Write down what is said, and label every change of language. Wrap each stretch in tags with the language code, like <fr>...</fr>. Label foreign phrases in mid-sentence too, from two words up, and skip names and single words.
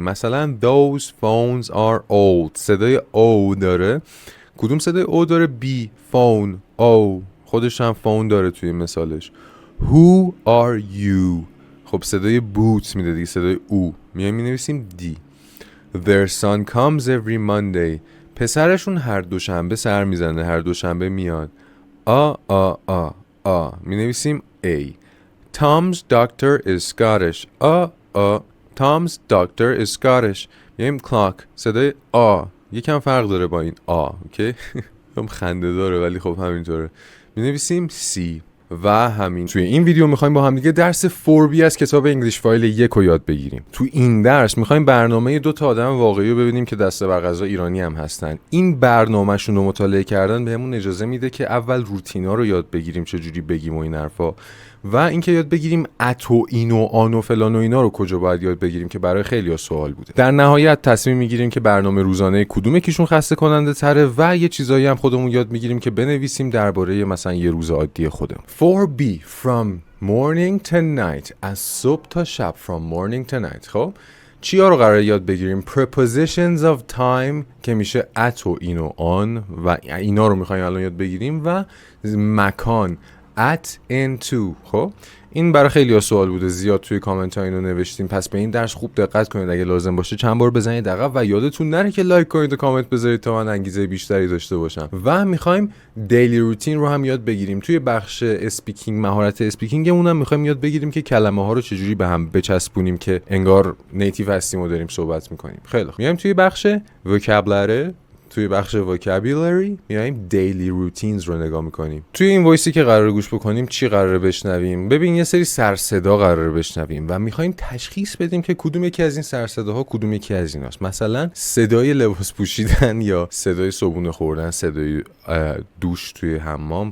<en>مثلا those phones are old.</en> <fa>صدای O داره. کدوم صدای O داره؟ B. phone. O. خودش هم phone داره توی مثالش.</fa> <en>Who are you؟</en> <fa>خب صدای بوت میده دیگه، صدای او. میایم مینویسیم D.</fa> <en>Their son comes every Monday.</en> <fa>پسرشون هر دوشنبه سر میزنه، هر دوشنبه میاد. مینویسیم A.</fa> <en>Tom's doctor is Scottish. Tom's doctor is Scottish.</en> <fa>میایم clock. صدای یکم فرق داره با این اوکی؟ هم خنده داره ولی خب همینطوره. مینویسیم C. و همین. توی این ویدیو میخوایم با هم دیگه درس 4B از کتاب انگلیش فایل 1 رو یاد بگیریم. تو این درس میخوایم برنامه 2 تا آدم واقعی رو ببینیم که دسته بر قضا ایرانی هم هستن. این برنامه‌شون رو مطالعه کردن بهمون اجازه میده که اول روتینا رو یاد بگیریم، چجوری بگیم و این حرفا، و اینکه یاد بگیریم ات و این و آن و فلان و اینا رو کجا باید یاد بگیریم که برای خیلی‌ها سوال بوده. در نهایت تصمیم میگیریم که برنامه روزانه کدوم یکیشون خسته کننده تره و یه چیزایی هم خودمون یاد میگیریم که بنویسیم درباره مثلا یه روز عادی خودمون.</fa> <en>4B from morning to night.</en> <fa>از صبح تا شب.</fa> <en>from morning to night.</en> <fa>خب چیا رو قراره یاد بگیریم؟</fa> <en>prepositions of time</en> <fa>که میشه at و این و آن و اینا رو میخوایم الان یاد بگیریم، و مکان</fa> <en>at and to.</en> <fa>خب این برای خیلی ها سوال بوده، زیاد توی کامنت ها اینو نوشتیم، پس به این درس خوب دقت کنید. اگه لازم باشه چند بار بزنید عقب و یادتون نره که لایک کنید و کامنت بذارید تا من انگیزه بیشتری داشته باشم. و میخوایم دیلی روتین رو هم یاد بگیریم. توی بخش اسپیکینگ، مهارت اسپیکینگمون هم میخوایم یاد بگیریم که کلمه ها رو چجوری به هم بچسبونیم که انگار نیتیو هستیم و داریم صحبت میکنیم. خیلی خوب. میایم توی بخش وکابولری. توی بخش vocabulary میایم</fa> <en>daily routines</en> <fa>رو نگاه میکنیم. توی این وایسی که قراره گوش بکنیم چی قراره بشنویم؟ ببین یه سری سر صدا قراره بشنویم و میخوایم تشخیص بدیم که کدوم یکی از این سر صداها کدوم یکی از ایناست. مثلا صدای لباس پوشیدن یا صدای صبحونه خوردن، صدای دوش توی حمام.</fa>